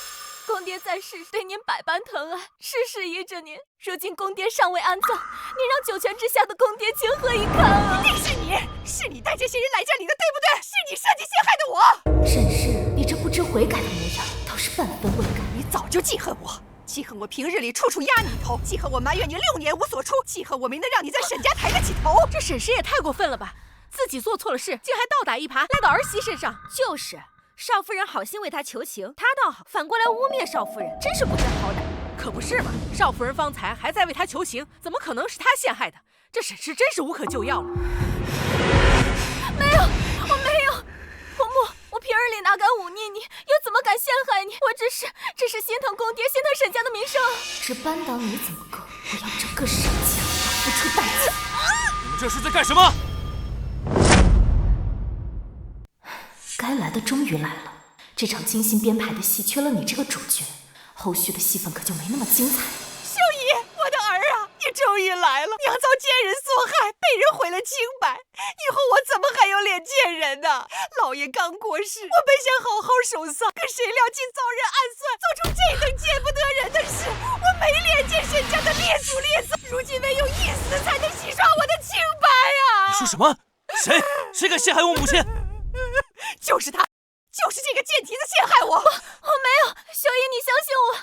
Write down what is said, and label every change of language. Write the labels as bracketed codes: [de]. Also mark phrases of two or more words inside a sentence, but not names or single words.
[zh] 公爹在世對您百般疼愛，事事依着您。如今公爹尚未安葬，您讓九泉之下的公爹情何以堪啊！一定是你帶這些人來這裡的，對不對？是你設計陷害的我。沈氏，你這不知悔改的模樣，倒是半分未改。你早就記恨我，記恨我平日裡處處壓你一頭，記恨我埋怨你6年無所出，記恨我沒能讓你在沈家抬得起頭。這沈氏也太過分了吧！自己做錯了事，竟還倒打一耙，賴到兒媳身上。就是，少夫人好心為他求情，他倒好，反過來污衊少夫人，真是不知好歹。可不是嘛，少夫人方才還在為他求情，怎麼可能是他陷害的？這沈氏真是無可救藥了。沒有，我沒有，婆母，我平日裡哪敢忤逆你，又怎麼敢陷害你？我只是心疼公爹，心疼沈家的名聲。這扳倒你怎麼夠？我要整個沈家付出代價。你們這是在幹什麼？該來的終於來了，這場精心編排的戲缺了你這個主角，後續的戲份可就沒那麼精彩。秀姨，我的兒啊，你終於來了！娘遭奸人所害，被人毀了清白，以後我怎麼還有臉見人呢？老爺剛過世，我本想好好守喪，可誰料竟遭人暗算，做出這等見不得人的事，我沒臉見沈家的列祖列宗，如今唯有一死才能洗刷我的清白啊！你說什麼？誰敢陷害我母親？就是他，就是這個賤蹄子陷害我！我沒有，秀姨，你相信我。